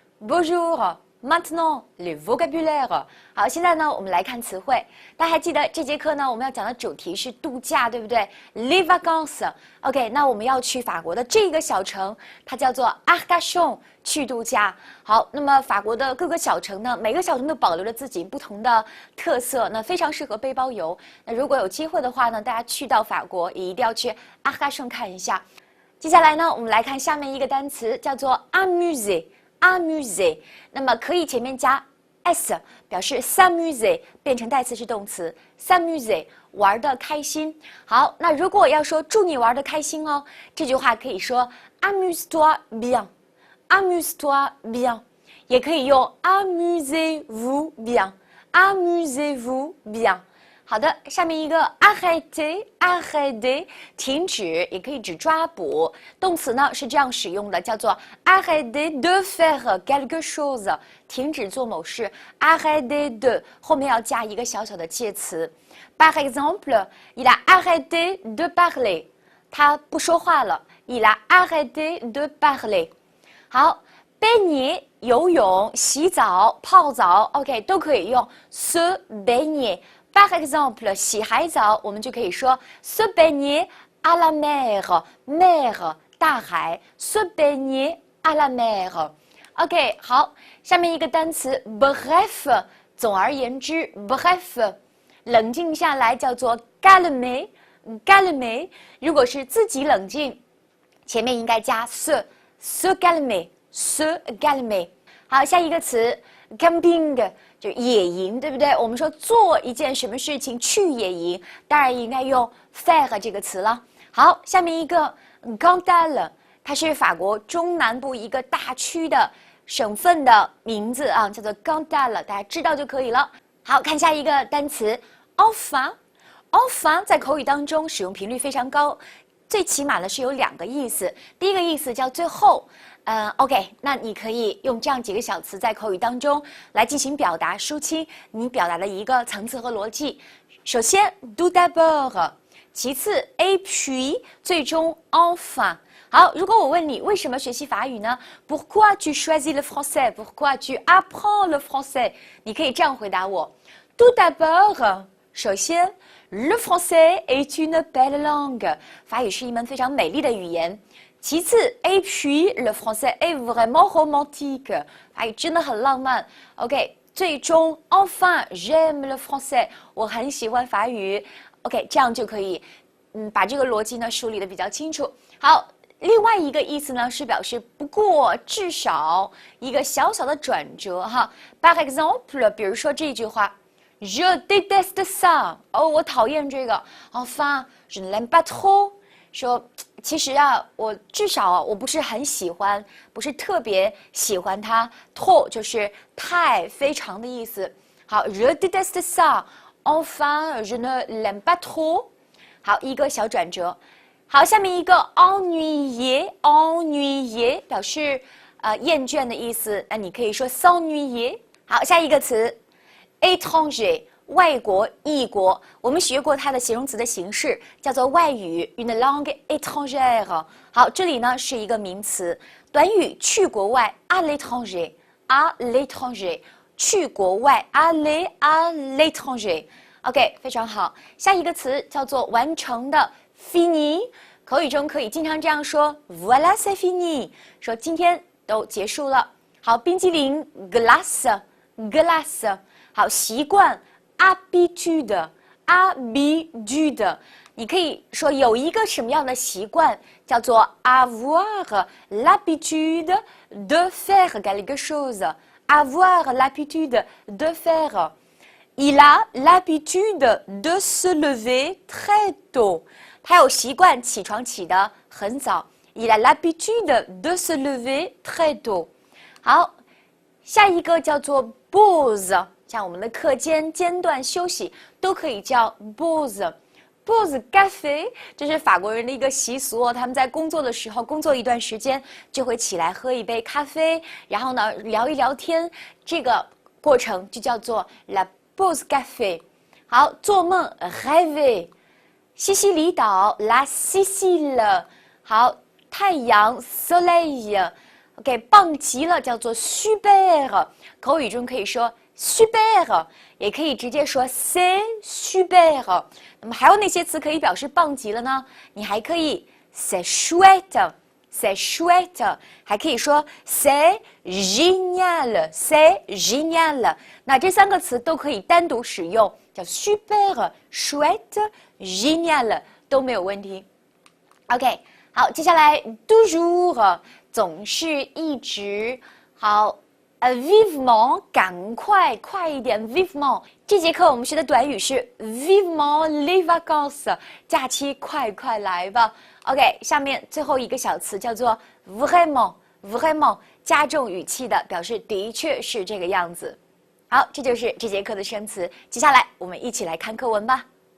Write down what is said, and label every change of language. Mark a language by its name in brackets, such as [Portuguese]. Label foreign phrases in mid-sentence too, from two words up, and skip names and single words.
[French] Bonjour. Maintenant, le vocabulaire. [Chinese] 好，现在呢，我们来看词汇。大家还记得这节课呢，我们要讲的主题是度假，对不对 ？ [French] Les vacances。 [Chinese] OK， 那我们要去法国的这个小城，它叫做 Arcachon， 去度假。好，那么法国的各个小城呢，每个小城都保留着自己不同的特色，那非常适合背包游。那如果有机会的话呢，大家去到法国也一定要去 Arcachon 看一下。接下来呢，我们来看下面一个单词，叫做 amuser。amuser，那么可以前面加 s 表示 s'amuser 变成代词是动词 s'amuser 玩的开心。好，那如果要说祝你玩的开心哦，这句话可以说 [French] amuse-toi bien，amuse-toi bien， [Chinese] 也可以用 [French] amusez-vous bien，amusez-vous bien。 [Chinese] 好的，下面一个 arrêter 停止，也可以指抓捕。动词呢是这样使用的，叫做 [French] arrêter de faire quelque chose， [Chinese] 停止做某事。 [French] arrêter de [Chinese] 后面要加一个小小的介词。 [French] Par exemple, il a arrêté de parler， [Chinese] 他不说话了。 [French] Il a arrêté de parler。 [Chinese] 好，baigner 游泳、洗澡、泡澡 ，OK 都可以用 [French] se baigner。 Par exemple， [Chinese] 洗海澡，我们就可以说 [French] se baigner à la mer， [Chinese] mer 大海 ， [French] se baigner à la mer。 [Chinese] OK， 好，下面一个单词 bref， 总而言之 bref， 冷静下来叫做 calmer。calmer，如果是自己冷静，前面应该加 [French] se calmer。se calmer。 [Chinese] 好，下一个词 camping。就野营，对不对？我们说做一件什么事情去野营，当然应该用 faire 这个词了。好，下面一个 Cantal， 它是法国中南部一个大区的省份的名字啊，叫做 Cantal， 大家知道就可以了。好，看下一个单词 enfin。enfin 在口语当中使用频率非常高，最起码呢是有两个意思。第一个意思叫最后。OK， 那你可以用这样几个小词在口语当中来进行表达，抒清你表达的一个层次和逻辑。首先 [French] tout d'abord， [Chinese] 其次 [French] et puis， [Chinese] 最终 enfin。好，如果我问你为什么学习法语呢 ？ [French] Pourquoi tu choisis le français? Pourquoi tu apprends le français? [Chinese] 你可以这样回答我 ： [French] tout d'abord，首先 ，le français est une belle langue， [Chinese] 法语是一门非常美丽的语言。 [French] 其次 et puis le français est vraiment romantique， [Chinese] 法语真的很浪漫。OK， 最终 [French] enfin j'aime le français， [Chinese] 我很喜欢法语。OK， 这样就可以，把这个逻辑呢梳理的比较清楚。好，另外一个意思呢是表示不过至少一个小小的转折哈。 [French] Par exemple， [Chinese] 比如说这句话 ， [French] Je déteste ça， [Chinese] 哦，我讨厌这个。 [French] Enfin je ne l'aime pas trop， [Chinese] 说。其实啊，我至少我不是很喜欢，不是特别喜欢它。trop 就是太、非常的意思。 [French] 好 ，je déteste ça。Enfin, je ne l'aime pas trop。 [Chinese] 好，一个小转折。好，下面一个 ennuyer，ennuyer 表示厌倦的意思。那你可以说 s'ennuyer。好，下一个词 étranger。外国、异国，我们学过它的形容词的形式，叫做外语 [French] une langue étrangère。 [Chinese] 好，这里呢是一个名词，短语去国外 [French] à l'étranger，à l'étranger， [Chinese] 去国外 [French] aller à l'étranger。 [Chinese] OK， 非常好。下一个词叫做完成的 fini， 口语中可以经常这样说 [French] voilà c'est fini， [Chinese] 说今天都结束了。好，冰激凌 glace，glace。好，习惯。 [French] habitude， [Chinese] 你可以说有一个什么样的习惯，叫做 [French] avoir l'habitude de faire quelque chose。avoir l'habitude de faire。Il a l'habitude de se lever très tôt。 [Chinese] 他有习惯起床起得很早。 [French] Il a l'habitude de se lever très tôt。 [Chinese] 好，下一个叫做 pause。像我们的课间、间断休息都可以叫 pause。 [French] pause café [Chinese] 这是法国人的一个习俗哦，他们在工作的时候，工作一段时间就会起来喝一杯咖啡，然后呢聊一聊天，这个过程就叫做 [French] la pause café。 [Chinese] 好，做梦 rêver。西西里岛 la Sicile。好，太阳 soleil。 OK， 棒极了叫做 super， 口语中可以说 super， 也可以直接说 [French] c'est super。 [Chinese] 那么还有哪些词可以表示棒极了呢？你还可以 [French] c'est chouette。c'est chouette， [Chinese] 还可以说 [French] c'est génial，c'est génial。 [Chinese] 那这3个词都可以单独使用，叫 [French] super、chouette、génial [Chinese] 都没有问题。OK， 好，接下来 toujours 总是一直。好，vivement 赶快，快一点 vivement。这节课我们学的短语是 [French] vivement les vacances， [Chinese] 假期快快来吧。OK， 下面最后一个小词叫做 vraiment，vraiment 加重语气的，表示的确是这个样子。好，这就是这节课的生词。接下来我们一起来看课文吧。